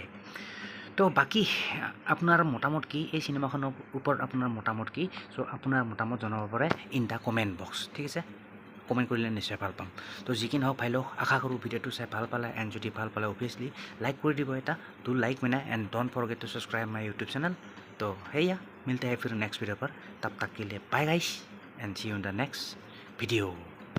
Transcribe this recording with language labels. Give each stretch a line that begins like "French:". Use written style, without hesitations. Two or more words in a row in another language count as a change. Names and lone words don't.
Assamese: তো বাকী আপোনাৰ মতামত কি এই চিনেমাখনৰ ওপৰত, আপোনাৰ মতামত কি? চ' আপোনাৰ মতামত জনাব পাৰে
English: in the comment box,
Assamese: ঠিক আছে। কমেণ্ট কৰিলে নিশ্চয় ভাল পাম। তো যি কি নহওক ভাই লওক, আশা কৰোঁ ভিডিঅ'টো চাই ভাল পালে, এণ্ড যদি ভাল পালে
English: obviously like
Assamese: কৰি দিব এটা,
English: do like
Assamese: মানে,
English: and don't forget to subscribe my YouTube channel.
Assamese: তো সেয়া
Hindi: মিলতে हैं फिर
English: next video
Hindi: पर, तब तक के लिए
English: bye guys and see you in the next video.